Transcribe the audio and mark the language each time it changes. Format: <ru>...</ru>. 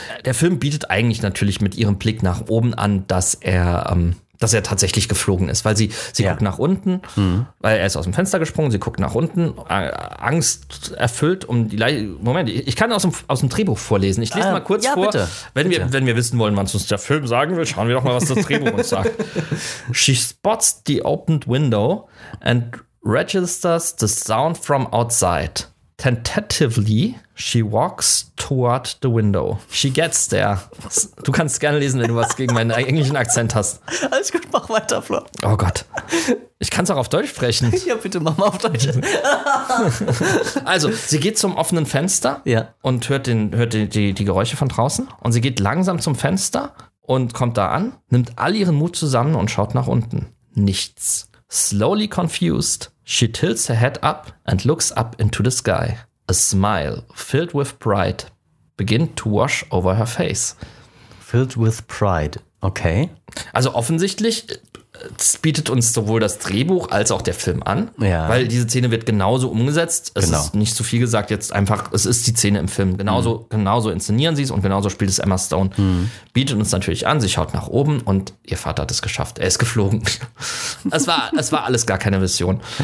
<de>Der Film bietet eigentlich natürlich mit ihrem Blick nach oben an, dass er tatsächlich geflogen ist. Weil sie guckt nach unten, weil er ist aus dem Fenster gesprungen, sie guckt nach unten, Angst erfüllt um die Moment, ich kann aus dem Drehbuch vorlesen. Ich lese mal kurz vor. Bitte. Wenn wir wissen wollen, was uns der Film sagen will, schauen wir doch mal, was das Drehbuch uns sagt.</de> <en>She spots the opened window and registers the sound from outside. Tentatively, she walks toward the window. She gets there.</en> <de>Du kannst gerne lesen, wenn du was gegen meinen englischen Akzent hast. Alles gut, mach weiter, Flo. Oh Gott. Ich kann es auch auf Deutsch sprechen. Ja, bitte mach mal auf Deutsch. Also, sie geht zum offenen Fenster und hört die Geräusche von draußen. Und sie geht langsam zum Fenster und kommt da an, nimmt all ihren Mut zusammen und schaut nach unten. Nichts.</de> <en>Slowly confused, she tilts her head up and looks up into the sky. A smile filled with pride begins to wash over her face. Filled with pride, okay.</en> <de>Also offensichtlich bietet uns sowohl das Drehbuch als auch der Film an, weil diese Szene wird genauso umgesetzt. Es ist nicht zu viel gesagt, jetzt einfach, es ist die Szene im Film. Genauso inszenieren sie es und genauso spielt es Emma Stone. Bietet uns natürlich an, sie schaut nach oben und ihr Vater hat es geschafft. Er ist geflogen. Es war alles gar keine Vision.</de>